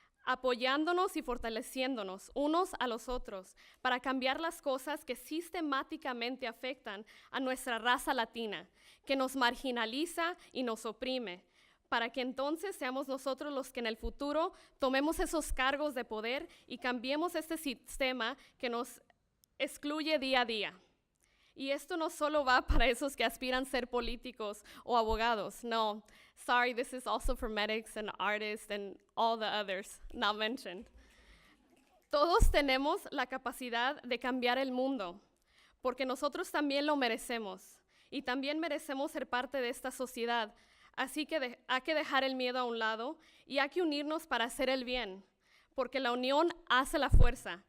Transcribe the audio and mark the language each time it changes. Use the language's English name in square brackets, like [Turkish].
[Spanish] apoyándonos y fortaleciéndonos unos a los otros para cambiar las cosas que sistemáticamente afectan a nuestra raza latina, que nos marginaliza y nos oprime, para que entonces seamos nosotros los que en el futuro tomemos esos cargos de poder y cambiemos este sistema que nos excluye día a día. Y esto no solo va para esos que aspiran a ser políticos o abogados. [English] No, sorry, this is also for medics and artists and all the others not mentioned. [Spanish] Todos tenemos la capacidad de cambiar el mundo, porque nosotros también lo merecemos. Y también merecemos ser parte de esta sociedad. Así que hay que dejar el miedo a un lado y hay que unirnos para hacer el bien, porque la unión hace la fuerza.